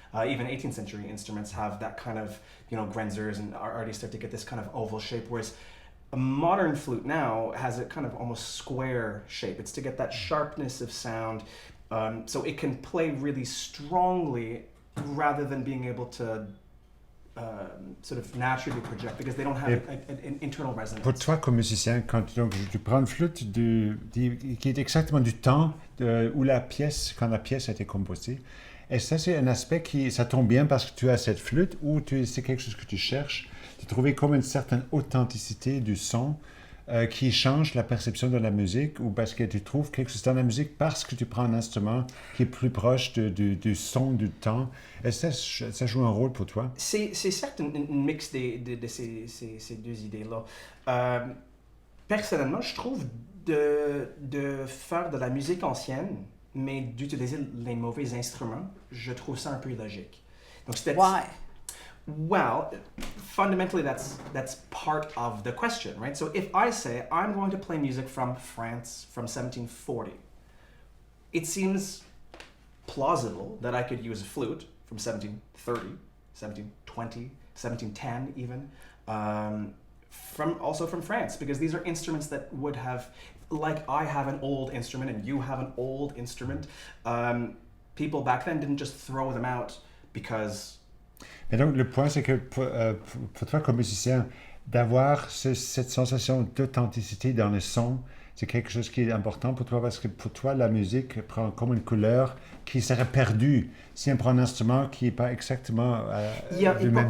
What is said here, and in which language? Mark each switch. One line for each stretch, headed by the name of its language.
English: Even 18th century instruments have that kind of grenzers and already start to get this kind of oval shape, whereas a modern flute now has a kind of almost square shape. It's to get that sharpness of sound, so it can play really strongly rather than being able to sort of naturally project, because they don't have an internal resonance.
French: Pour toi, comme musicien, quand tu prends une flûte qui est exactement du temps où quand la pièce a été composée, et ça, c'est un aspect ça tombe bien parce que tu as cette flûte, ou c'est quelque chose que tu cherches, de trouver comme une certaine authenticité du son qui change la perception de la musique, ou parce que tu trouves quelque chose dans la musique parce que tu prends un instrument qui est plus proche du son du temps. Est-ce que ça joue un rôle pour toi? C'est certes un mix de ces deux idées-là. Personnellement, je trouve de faire de la musique ancienne mais d'utiliser les mauvais instruments, je trouve ça un peu illogique. Donc,
English: Why? Well, fundamentally, that's part of the question, right? So if I say I'm going to play music from France from 1740, it seems plausible that I could use a flute from 1730, 1720, 1710 even, from France, because these are instruments that would have, like I have an old instrument and you have an old instrument. People back then didn't just throw them out because...
French: Mais donc, le point, c'est que pour toi, comme musicien, d'avoir cette sensation d'authenticité dans le son, c'est quelque chose qui est important pour toi, parce que pour toi, la musique prend comme une couleur qui serait perdue si on prend un instrument qui n'est pas exactement du même